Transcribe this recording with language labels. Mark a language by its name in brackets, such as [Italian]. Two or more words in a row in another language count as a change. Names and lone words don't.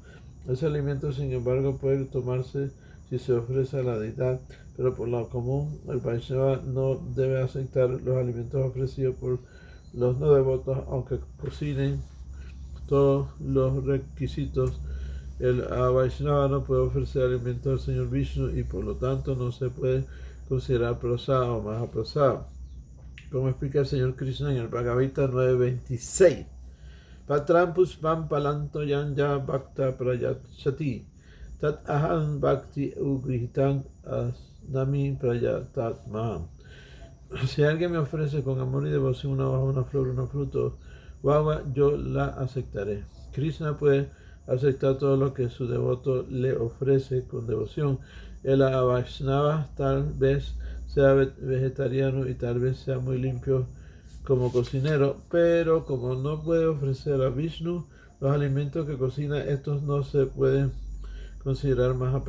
[Spanish] Ese alimento, sin embargo, puede tomarse si se ofrece a la deidad, pero por lo común el Vaishnava no debe aceptar los alimentos ofrecidos por los no devotos, aunque cocinen todos los requisitos. El Vaishnava no puede ofrecer alimentos al Señor Vishnu y por lo tanto no se puede considerar prasada o mahaprasada, como explica el Señor Krishna en el Bhagavad Gita 9:26. [Sanskrit] Patram puspam palanto yanja bhakta prayachati tat aham bhakti ugrihitam asnami prayatatma. [Spanish] Si alguien me ofrece con amor y devoción una hoja, una flor, unos frutos o agua, yo la aceptaré. Krishna puede aceptar todo lo que su devoto le ofrece con devoción. El Vaishnava tal vez sea vegetariano y tal vez sea muy limpio como cocinero, pero como no puede ofrecer a Vishnu los alimentos que cocina, estos no se pueden considerar mahaprasada.